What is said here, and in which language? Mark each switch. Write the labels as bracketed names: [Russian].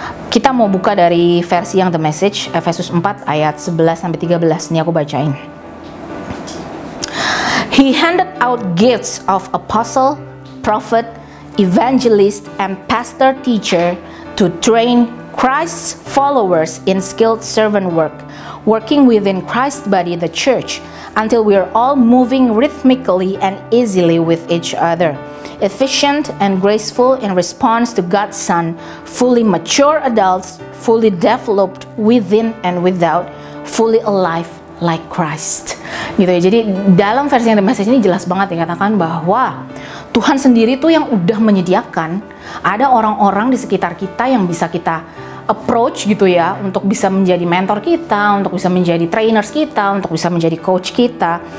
[Indonesian] Kita mau buka dari versi yang The Message, Efesus 4 ayat 11 sampai 13. Ini aku bacain. [English] He handed out gifts of apostle, prophet, evangelist, and pastor teacher to train Christ's followers in skilled servant work, working within Christ's body, the church, until we are all moving rhythmically and easily with each other, efficient and graceful in response to God's Son, fully mature adults, fully developed within and without, fully alive like Christ. [Indonesian] Gitu ya. Jadi dalam versi yang The Message ini jelas banget dikatakan bahwa Tuhan sendiri tuh yang udah menyediakan ada orang-orang di sekitar kita yang bisa kita approach gitu ya, untuk bisa menjadi mentor kita, untuk bisa menjadi trainers kita, untuk bisa menjadi coach kita.